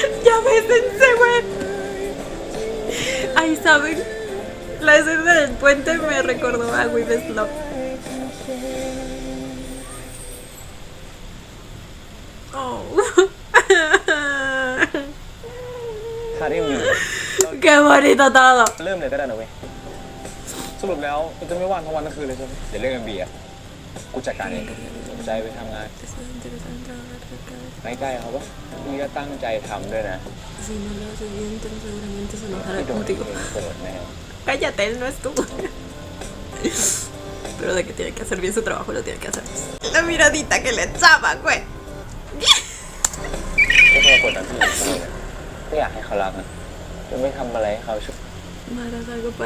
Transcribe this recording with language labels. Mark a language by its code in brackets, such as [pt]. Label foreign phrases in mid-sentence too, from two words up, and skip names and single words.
[es] Ya ves, güey. Ahí saben. La escena del puente me recordó a With Love. Oh. Thàที่มี Qué bonito todo. [th] เริ่มเลยก็ได้นะเว้ยสรุปแล้วมันจะไม่ว่างทั้งวันทั้งคืนเลยใช่ไหมเดี๋ยวเรื่อง MV อ่ะกูจัดการเองสนใจไปทำงานไม่ใกล้เขาปะนี่ก็ตั้งใจทำด้วยนะ [es] Si no lo haces bien, seguramente se [th] ไม่ [es] enojará [th] โดน [es] contigo. [th] โกรธแน่ [es] Cállate, él no es tú. Pero de que tiene que hacer bien su trabajo, lo tiene que hacer. La miradita que le echaba, güey. [th] ก็แค่กดดันพี่ไม่อยากให้เขารักนะจะไม่ทำอะไรให้เขาช่วย [es] Harás algo para